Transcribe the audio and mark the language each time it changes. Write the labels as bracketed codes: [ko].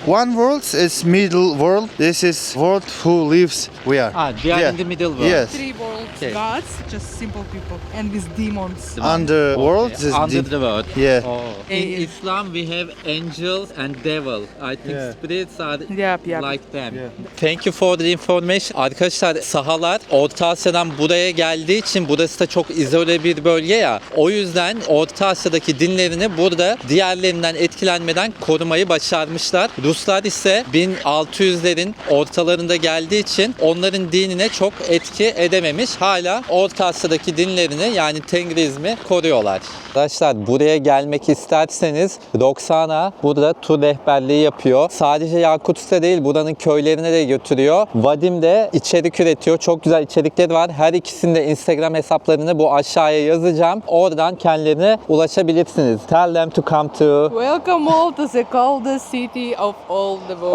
[en] One world is middle world. This is world who lives we are. Ah, we are Yeah. in the middle world. Yes. Three worlds. Okay. gods, just simple people, and with demons. Underworld, this Under deep. the world. Yeah. Oh. In Yeah. Islam we have angels and devil. I think spirits are Yep, yep. like them. Thank you for the information. [tr] Arkadaşlar sahalar Orta Asya'dan buraya geldiği için burası da çok izole bir bölge ya. O yüzden Orta Asya'daki dinlerini burada diğerlerinden etkilenmeden korumayı başarmışlar. Ruslar ise 1600'lerin ortalarında geldiği için onların dinine çok etki edememiş. Hala Orta Asya'daki dinlerini yani Tengrizmi koruyorlar. Arkadaşlar buraya gelmek isterseniz Roxana burada tur rehberliği yapıyor. Sadece Yakutsk'ta değil buranın köylerine de götürüyor. Vadim de içerik üretiyor. Çok güzel içerikleri var. Her ikisinin de Instagram hesaplarını bu aşağıya yazacağım. Oradan kendilerine ulaşabilirsiniz. [en] Tell them to come to Welcome all to the coldest city of all the world.